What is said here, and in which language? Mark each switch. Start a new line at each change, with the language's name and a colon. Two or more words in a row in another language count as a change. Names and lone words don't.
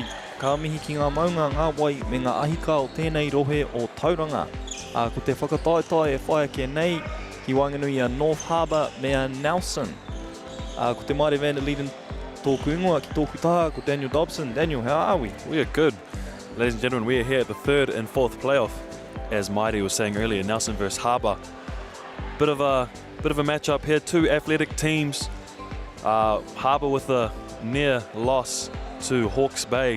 Māori: Ka mihi ki ngā maunga ngā wai me ngā ahika o tēnei rohe o Tauranga. Ko te whakataetai e whaia ke nei ki Wanganui a North Harbour me a Nelson. Ko te Māori Van der Leiden tōku ingoa ki tōku taha ko Daniel Dobson.
English: Daniel, how are we? We are good. Ladies and gentlemen, we are here at the third and fourth playoff. As Mairi was saying earlier, Nelson versus Harbour. Bit of a matchup here, two athletic teams. Harbour with a near loss to Hawke's Bay.